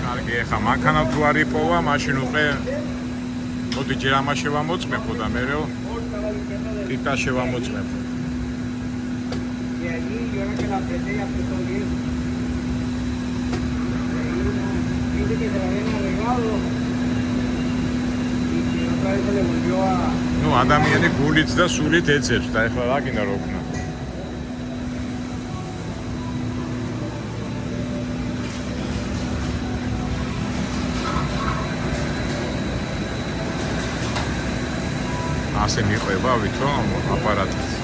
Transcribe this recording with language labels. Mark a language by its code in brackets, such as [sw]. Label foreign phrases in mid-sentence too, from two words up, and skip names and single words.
[ka] ეხა მანქანა თუ არ იპოვა, მაშინ უკვე მოდი ჯერ ამას შევამოწმებო და მერეო ტიტა შევამოწმებო. [es] Y allí yo creo que la apreté y apretó bien. Dice que se lo habían arreglado y que otra vez se le volvió a... [ka] ნუ ადამიანი გულით და სულით ეძებს და ეხლა რა გინდა რო ქნა. ასე მიყვება ვითომ აპარატით.